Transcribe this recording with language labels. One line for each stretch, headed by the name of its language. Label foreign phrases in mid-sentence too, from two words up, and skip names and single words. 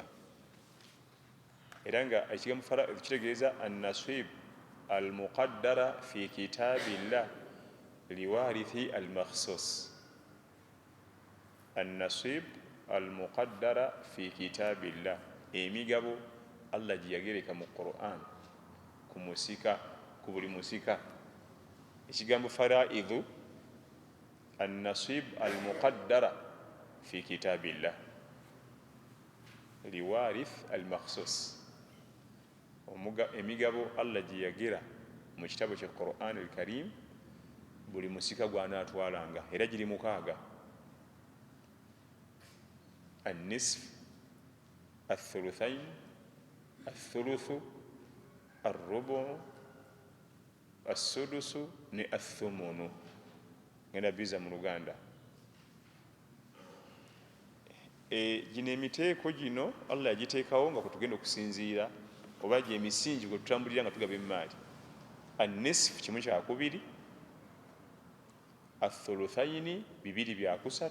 Ganda: Era nga ekigambo faraidu kitegeeza
Arabic: النصيب المقدرة في كتاب الله لوارث المخصوص. النصيب المقدرة في كتاب الله,
Ganda: emigabo Allah gye yagereka mu Qur'an ku musika, ku buli musika. Ekigambo faraidu
Arabic: النصيب المقدرة في كتاب الله لوارث المخصوص.
Ganda: emigabo Allah gye yagira mu kitabo kya Qur'an al-Karim buli musika gw'anaatwalanga era giri 6:
Arabic: النصف الثلثين الثلث الربع السدس ne الثمن.
Ganda: Ngenda biza mu Luganda. Gino emiteeko gino Allah yagiteekawo nga kutugenda okusinziira oba gy'emisingi gwe tutambulira nga tugaba emmaali. An-nisf kimu kya kubiri, athuluthaini 2/3.